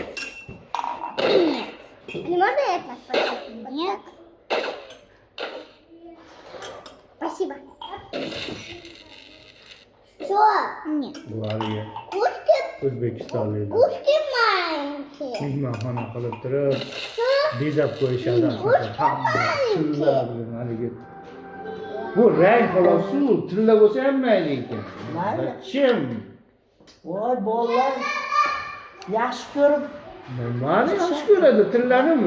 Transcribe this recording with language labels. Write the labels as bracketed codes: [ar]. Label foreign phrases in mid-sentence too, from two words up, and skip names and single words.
[ru] Нет. Не можно я так поставить? Нет. Спасибо. Что? Нет. [uz] Buhariga [ru] Кушки? [uz] O'zbekistonlik [ru] Кушки маленькие. [uz] mehmonxona qilib turib, bezab qo'yishadi. Hamma tilla bilan haligi. Bu rang xolos-ku, tilla bo'lsa ham mayli ekan. [ru] Zachем? [uz] Voy bolalar yaxshi ko'rib. Nimani yaxshi ko'radi, tillanimi?